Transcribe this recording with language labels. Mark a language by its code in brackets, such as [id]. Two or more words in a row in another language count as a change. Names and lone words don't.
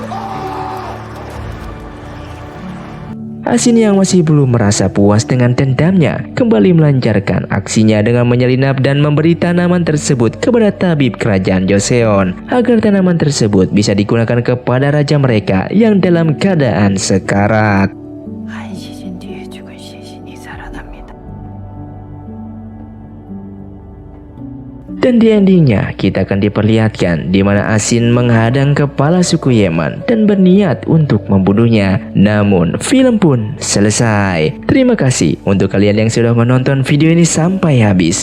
[id] Asin yang masih belum merasa puas dengan dendamnya kembali melancarkan aksinya dengan menyelinap dan memberi tanaman tersebut kepada tabib kerajaan Joseon agar tanaman tersebut bisa digunakan kepada raja mereka yang dalam keadaan sekarat. [ko] 한 시즌 뒤에 죽은 시신이 살아납니다. [id] Dan di endingnya kita akan diperlihatkan di mana Asin menghadang kepala suku Yeman dan berniat untuk membunuhnya. Namun film pun selesai. Terima kasih untuk kalian yang sudah menonton video ini sampai habis.